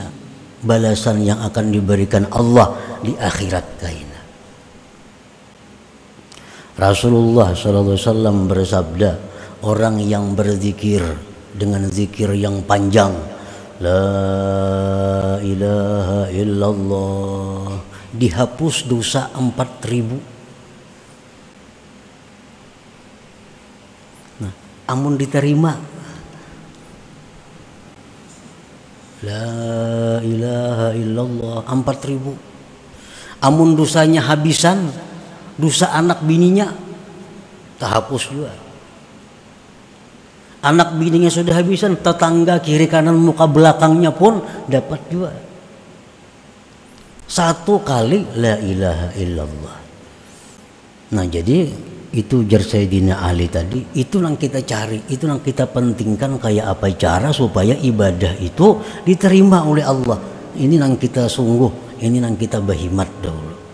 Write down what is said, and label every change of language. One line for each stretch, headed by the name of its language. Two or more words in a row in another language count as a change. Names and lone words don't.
Indonesian: Balasan yang akan diberikan Allah di akhirat kaina. Rasulullah SAW bersabda, orang yang berzikir dengan zikir yang panjang,
Arabic: la ilaha illallah,
Indonesian: dihapus dosa 4000. Nah, amun diterima
Arabic: la ilaha illallah
Indonesian: 4000. Amun dosanya habisan, dosa anak bininya terhapus juga. Anak bininya sudah habisan, tetangga kiri kanan muka belakangnya pun dapat juga. 1 kali
Arabic: la ilaha illallah.
Indonesian: Nah, jadi itu jar Sayyidina Ali tadi, itu yang kita cari, itu yang kita pentingkan, kayak apa cara supaya ibadah itu diterima oleh Allah. Ini yang kita sungguh, ini yang kita berhimat dahulu.